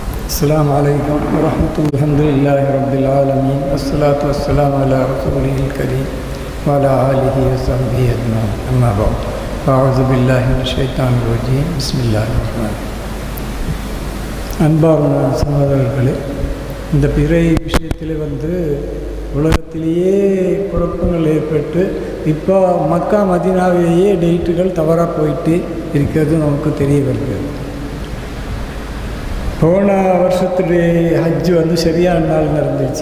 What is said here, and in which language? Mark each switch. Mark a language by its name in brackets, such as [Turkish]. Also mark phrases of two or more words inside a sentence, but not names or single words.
[Arabic] السلام عليكم ورحمة الله. الحمد لله رب العالمين والصلاة والسلام على رسوله الكريم وعلى آله وصحبه أجمعين. أما بعد أعوذ بالله من الشيطان الرجيم. بسم الله الرحمن الرحيم. [Tamil] அன்பார்ந்த சகோதரர்களே, இந்த பிறை விஷயத்தில் உலகத்திலேயே குழப்பங்கள் ஏற்பட்டு இப்போ மக்கா மதீனாவிலேயே டேட்டுகள் தவறாக போயிட்டு இருக்கிறது நமக்கு தெரிய வருகிறது. போன வருஷத்துடைய ஹஜ்ஜு சரியான நாள் நடந்துச்சு.